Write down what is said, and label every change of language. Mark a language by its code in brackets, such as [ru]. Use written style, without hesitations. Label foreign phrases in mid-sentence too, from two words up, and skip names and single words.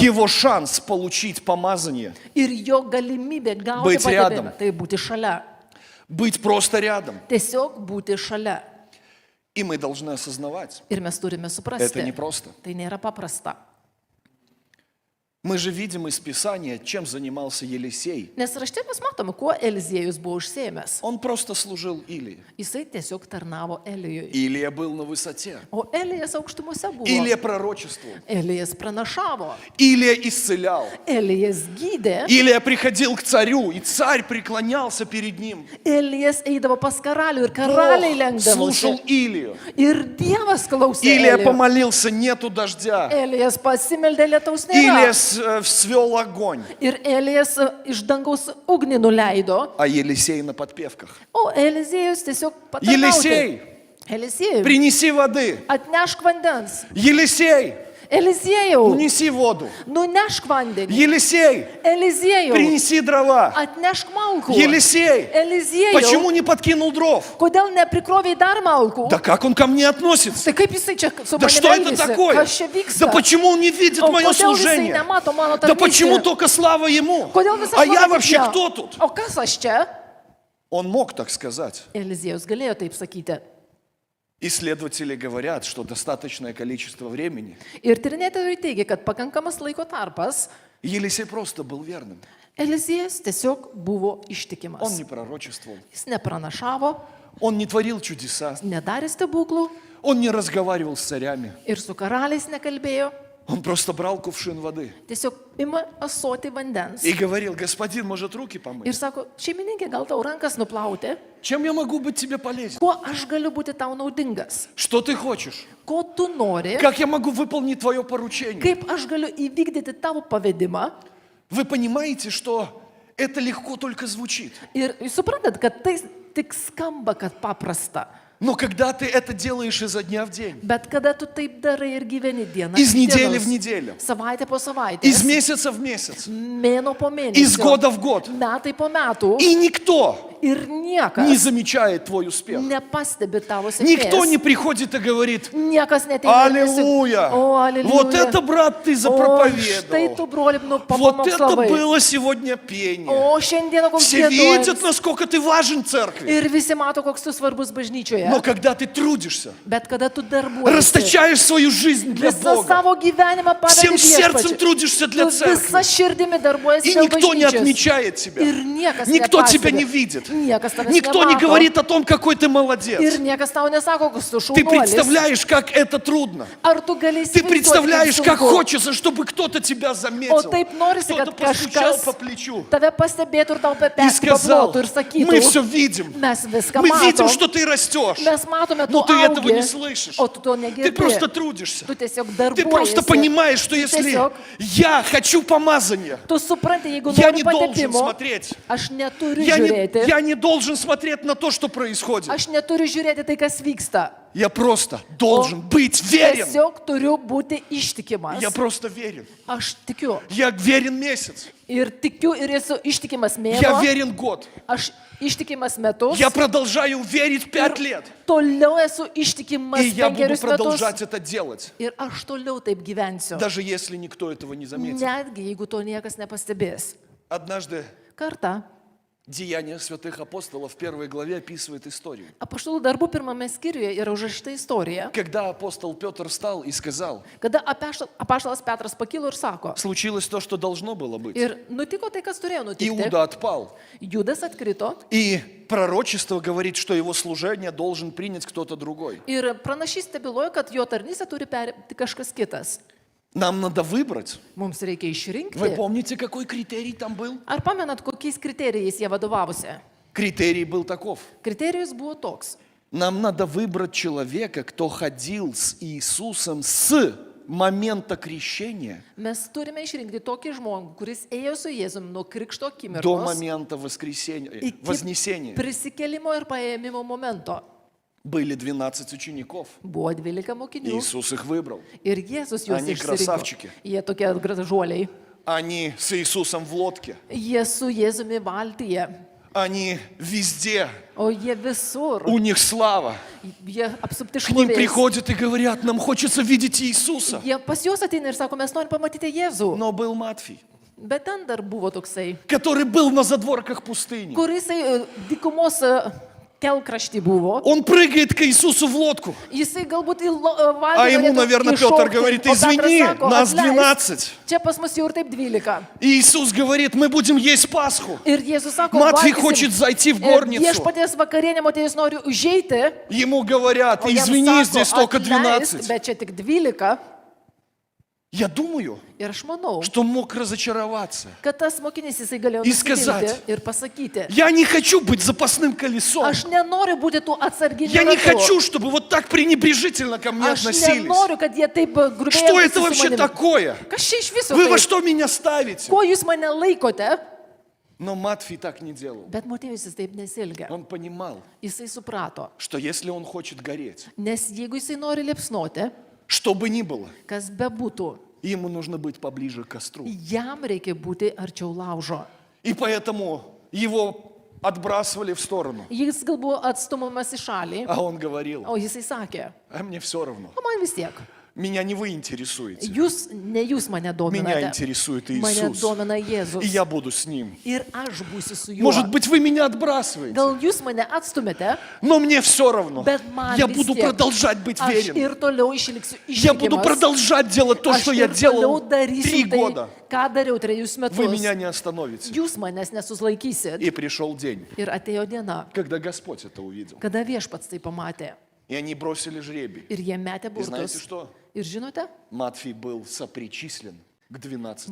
[ru] Его шанс получить помазание, [lt] Ir jo galimybė gauti [ru] Быть рядом. [lt] patepimą, tai būti šalia. [ru] быть просто рядом. [lt] Tiesiog būti šalia. [ru] И мы должны осознавать, [lt] Ir mes turime [ru] это [lt] suprasti. [ru] непросто. [lt] Tai nėra paprasta. [ru] Мы же видим из Писания, чем занимался Елисей. [lt] Nes rašte mes matome, kuo Eliziejus buvo užsiėmęs. [ru] Он просто служил Илии. [lt] Jisai tiesiog tarnavo Elijui. [ru] Илия был на высоте. [lt] O Elijas aukštumose buvo. [ru] Илия пророчествовал. [lt] Elijas pranašavo. [ru] Илия исцелял. [lt] Elijas gydė. [ru] Илия приходил к царю, и царь преклонялся перед ним. [lt] Elijas eidavo pas karalių ir karaliai [ru] Бог слушал [lt] lenkdavosi. [ru] Илию. [lt] Ir Dievas klausė. [ru] Илия [lt] Elijų. [ru] помолился, нету дождя. [lt] Elijas pasimeldė lietaus [ru] Илия [lt] nėra. [ru] свел огонь, [lt] Ir Elijas iš dangaus ugnį nuleido. [ru] а Елисей на подпевках. [lt] O Eliziejus tiesiog [ru] Елисей, [lt] patarnauti. Eliziejus, [ru] принеси воды. [lt] atnešk vandens. [ru] Елисей, [lt] Eliziejau, [ru] унеси воду. [lt] nunešk vandenį. [ru] Елисей, [lt] Eliziejau, [ru] принеси дрова. [lt] atnešk malkų. [ru] Елисей, [lt] Eliziejau, [ru] почему не подкинул дров? [lt] kodėl neprikroviai dar malkų? [ru] Да как он ко мне относится? [lt] Tai kaip jisai čia su [ru] Да [lt] manimi [ru] что это [lt] elgiasi? [ru] такое? [lt] Kas čia vyksta? [ru] Да почему он не видит [lt] O [ru] мое [lt] kodėl jisai [ru] служение? [lt] nemato mano [ru] Да почему [lt] tarnystę? [ru] только слава ему? [lt] Kodėl visą [ru] А я [lt] šlovę [ru] вообще [lt] tik jo? [ru] кто тут? [lt] O kas aš čia? [ru] Он мог так сказать. [lt] Eliziejus galėjo taip sakyti. [ru] Исследователи говорят, что достаточное количество времени. [lt] Ir tyrinėtojai teigia, kad pakankamas laiko tarpas [ru] Елисей просто был верным. [lt] Eliziejus tiesiog buvo [ru] Он [lt] ištikimas. [ru] не пророчествовал. [lt] Jis nepranašavo, [ru] Он не творил чудеса. [lt] nedarė stebuklų [ru] Он не разговаривал с царями. [lt] ir su karaliais nekalbėjo. [ru] Он просто брал кувшин воды [lt] Tiesiog ima ąsotį vandens. [ru] и говорил: господин, может, руки [lt] Ir [ru] помыть? [lt] sako, šeimininkė, gal tau rankas nuplauti? [ru] Чем я могу быть тебе полезен? [lt] Kuo aš galiu būti tau naudingas? [ru] Что ты хочешь? [lt] Ko tu nori? [ru] Как я могу выполнить твое поручение? [lt] Kaip aš galiu įvykdyti tavo pavedimą? [ru] Вы понимаете, что это легко только звучит. [lt] Ir jūs suprantat, kad tai tik skamba, kad paprasta. [ru] Но когда ты это делаешь изо дня в день, [lt] Bet kada tu taip darai ir gyveni dieną, [ru] из [lt] iš [ru] недели [lt] dienos, [ru] в неделю, [lt] savaitę po [ru] из [lt] savaitės, [ru] месяца в месяц, [lt] mėno po mėnesio, [ru] из года в год, [lt] metai po metų [ru] и никто [lt] ir [ru] не [lt] niekas [ru] замечает твой успех. [lt] nepastebi tavo [ru] Никто [lt] sėkmės. [ru] не приходит и говорит: [lt] Niekas neteina. [ru] аллилуйя! [lt] O, aleliuja. [ru] Вот это, брат, ты [lt] O, štai tu, [ru] запроповедовал. [lt] broli, nu, [ru] Вот это [lt] papamokslавai. [ru] было сегодня пение. [lt] O, šiandieną koks [ru] Все видят, [lt] gėdojimas. [ru] насколько ты важен церкви. [lt] Ir visi mato, koks tu svarbus bažnyčioje. [ru] Но когда ты трудишься, [lt] Bet kada tu darbuojiesi, [ru] расточаешь свою жизнь для [lt] visą [ru] Бога, [lt] savo gyvenimą [ru] всем [lt] padedi [ru] сердцем [lt] viešpačiui. [ru] трудишься [lt] Tu [ru] для [lt] visą [ru] церкви, [lt] širdimi darbuojasi [ru] и [lt] dėl [ru] никто не [lt] bažnyčios. [ru] отмечает тебя, [lt] Ir niekas [ru] никто тебя [lt] nepastebi. [ru] не видит, [lt] Niekas tavęs [ru] никто не [lt] nemato. [ru] говорит о том, какой ты молодец. [lt] Ir niekas tau nesako, koks tu [ru] Ты [lt] šaunuolis. [ru] представляешь, как это трудно. [lt] Ar tu galėsi [ru] Ты представляешь, как [lt] sunku. [ru] хочется, чтобы кто-то тебя заметил, [lt] O taip norisi, [ru] кто-то [lt] kad [ru] постучал [lt] kažkas [ru] по плечу [lt] tave pastebėtų ir tau [ru] и сказал: [lt] paplotų ir sakytų, [ru] мы все видим, [lt] mes viską [ru] мы видим, [lt] matom, [ru] что ты растешь, [lt] mes matome, [ru] но [lt] tu [ru] ты этого [lt] augi, [ru] не слышишь. [lt] o tu to [ru] Ты [lt] negirdi. [ru] просто трудишься. [lt] Tu tiesiog [ru] Ты просто [lt] darbuojiesi. [ru] понимаешь, что если [lt] Tiesiog [ru] я хочу помазания, [lt] tu supranti, jeigu [ru] я [lt] nori [ru] не должен [lt] patepimo, [ru] смотреть. [lt] aš neturiu [ru] Я [lt] žiūrėti. [ru] не должен смотреть на то, что происходит. [lt] Aš neturiu žiūrėti tai, kas vyksta. [ru] Я просто должен быть верен. [lt] Tiesiog turiu būti ištikimas. [ru] Я просто верен. [lt] Aš tikiu. [ru] Я верен месяц. [lt] Ir tikiu ir esu ištikimas [ru] Я [lt] mėnuo. [ru] верен год. [lt] Aš ištikimas metus. [ru] Я продолжаю верить 5 лет. [lt] Toliau esu ištikimas [ru] И я буду [lt] 5 metus. [ru] продолжать это делать, [lt] Ir aš toliau taip gyvensiu. [ru] даже если никто этого не заметит. [lt] Netgi jeigu to niekas nepastebės. [ru] Однажды [lt] Kartą [ru] Деяния святых апостолов в 1 главе описывает историю. [lt] apaštalų darbų pirmame skyriuje yra užrašyta istorija, [ru] Когда апостол Петр встал и сказал: [lt] kada apaštalas Petras pakilo ir sako. [ru] случилось то, что должно было быть. [lt] Ir nutiko tai, kas turėjo nutikti. [ru] Иуда отпал. [lt] Judas atkrito [ru] И пророчество говорит, что его служение должен принять кто-то другой. [lt] ir pranašystė byloja, kad jo tarnystę turi perimti kažkas kitas. [ru] Нам надо выбрать. [lt] Mums reikia [ru] Вы [lt] išrinkti. [ru] помните, какой критерий там был? [lt] Ar pamenat, kokiais kriterijais jie vadovavosi? [ru] Критерий был таков. [lt] Kriterijus buvo toks. [ru] Нам надо выбрать человека, кто ходил с Иисусом с момента крещения [lt] Mes turime išrinkti tokį žmogų, kuris ėjo su Jėzumi nuo krikšto [ru] до [lt] akimirkos [ru] момента воскресения, [lt] iki [ru] вознесения. [lt] prisikėlimo ir paėmimo momento. [ru] Были 12 учеников. [lt] Buvo 12 mokinių [ru] Иисус их выбрал. [lt] ir Jėzus juos [ru] Ani [lt] išsirinko. [ru] krasavčiki. [lt] Jie tokie gražuoliai. [ru] Они с Иисусом в лодке. [lt] Jie su Jėzumi valtyje. [ru] Они везде. [lt] O jie visur. [ru] У них слава. [lt] Jie apsupti [ru] К ним [lt] šlovės. [ru] приходят и говорят: нам хочется видеть Иисуса. [lt] Jie pas juos ateina ir sako, mes norim pamatyti Jėzų. [ru] Но был Матфей, [lt] Bet ten dar buvo toksai, [ru] который был на задворках пустыни. [lt] kuris dykumos kelkraštį buvo. [ru] Он прыгает к Иисусу в лодку. [lt] Jisai galbūt į [ru] А ему, [lt] vandenį [ru] наверное, Петр говорит: извини, нас 12. [lt] Čia pas mus jau ir taip 12. [ru] И Иисус говорит: мы будем есть Пасху. [lt] Ir Jėzus sako, [ru] Матфей [lt] valgysim. [ru] хочет зайти в [lt] Ir [ru] горницу. [lt] Viešpaties vakarienė, Motiejus nori užeiti. [ru] Ему говорят: [lt] O jam [ru] извини, [lt] sako, [ru] здесь только [lt] "Atleisk, [ru] 12. [lt] bet čia tik 12. [ru] Я думаю, [lt] Ir aš manau, [ru] что мог разочароваться. [lt] kad tas mokinys jisai galėjo [ru] И сказать, [lt] nusivilti ir pasakyti, [ru] Я не хочу быть запасным колесом. [lt] aš nenoriu būti tų atsarginių [ru] Я не [lt] ratų. [ru] хочу, чтобы вот так пренебрежительно ко мне [lt] Aš [ru] относились. [lt] nenoriu, kad jie taip grubiai [ru] Что это [lt] elgtųsi su [ru] вообще [lt] manimi. [ru] такое? [lt] Kas čia iš viso? [ru] Вы во [lt] taip? [ru] что меня ставите? [lt] Ko jūs mane laikote? [ru] Но Матфей так не делал. [lt] Bet Motiejus jis taip nesielgia. [ru] Он понимал, [lt] Jisai suprato. [ru] что если он хочет гореть, [lt] Nes jeigu jisai nori liepsnoti, [ru] что бы ни было, [lt] kas bebūtų, [ru] ему нужно быть поближе к костру. [lt] jam reikia būti arčiau laužo. [ru] И поэтому его отбрасывали в сторону. [lt] Jis gal buvo atstumamas į šalį, [ru] А он говорил: [lt] o jisai sakė, [ru] а мне все равно. [lt] o man vis tiek. [ru] Меня не вы интересуете. [lt] Ne jūs mane [ru] Меня [lt] dominate. [ru] интересует [lt] Mane [ru] Иисус. [lt] domina Jėzus. [ru] И я буду с Ним. [lt] Ir aš būsiu su juo. [ru] Может быть, вы меня отбрасываете, [lt] Gal jūs mane atstumėte, [ru] но мне все равно. [lt] bet man [ru] Я [lt] vis [ru] буду [lt] tiek. [ru] продолжать быть [lt] Aš [ru] верен. [lt] ir toliau išliksiu [ru] Я буду [lt] ištikimas. [ru] продолжать делать то, [lt] Aš [ru] что я [lt] ir toliau [ru] делал 3 [lt] darysiu tai, [ru] года. [lt] ką dariau 3 [ru] Вы [lt] metus. [ru] меня не остановите. [lt] Jūs manęs nesuslaikysit. [ru] И пришел день, [lt] Ir atėjo diena, [ru] когда Господь это увидел. [lt] kada viešpats tai pamatė. [ru] И они бросили жребий. [lt] Ir jie metė [ru] И знаете [lt] burtus. [ru] что? [lt] Ir žinote, [ru] Матфей был сопричислен к 12